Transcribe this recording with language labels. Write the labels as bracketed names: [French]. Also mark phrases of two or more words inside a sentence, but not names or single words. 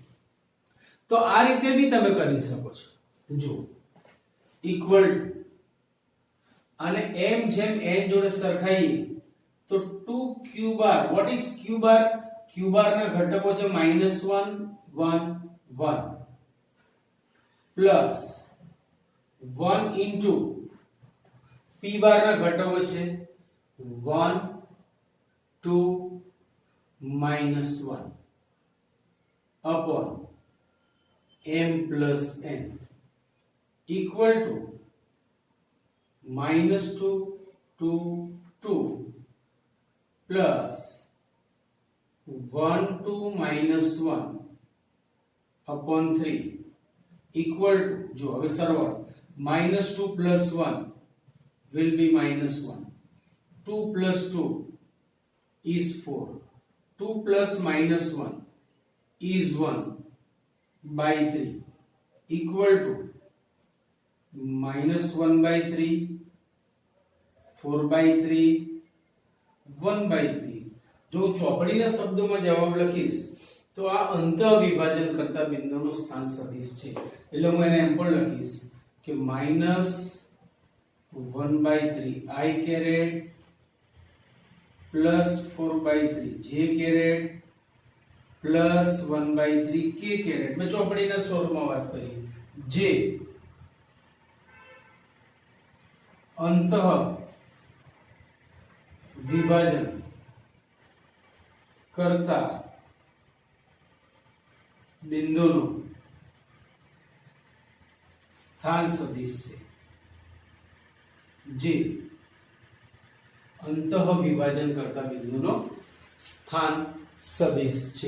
[Gujarati] તો આ રીતે બી તમે કરી શકો છો. જો ઇક્વલ અને m જેમ n જોડે સરખાઈએ તો 2q બાર. [English] what is q bar? q bar [Gujarati] ના ઘટકો છે -1 1 1 [English] plus 1 into p bar [Gujarati] ના ઘટકો છે 1 2 minus 1 [English] upon m plus n equal to minus 2 to 2 plus 1 to minus 1 upon 3 equal to, [Gujarati] જો હવે સરવાળો, [English] minus 2 plus 1 will be minus 1, 2 plus 2 is 4, 2 plus minus 1 is 1 by 3 equal to minus 1 by 3, 4 by 3, 1 by 3. [Gujarati] જો ચોપડીના શબ્દોમાં જવાબ લખીશ તો આ અંતઃ વિભાજન કરતા બિંદુનું સ્થાન સદિશ છે, એટલે હું એને એમ પણ લખીશ કે [English] minus 1 by 3 I caret plus 4 by 3 j caret plus 1 by 3 k caret. [Gujarati] મેં ચોપડીના સ્વરૂપમાં વાત કરી, જે અંતઃ વિભાજન કરતા બિંદુનું સ્થાન સદિશ છે, જે અંતઃ વિભાજન કરતા બિંદુનો સ્થાન સદિશ છે.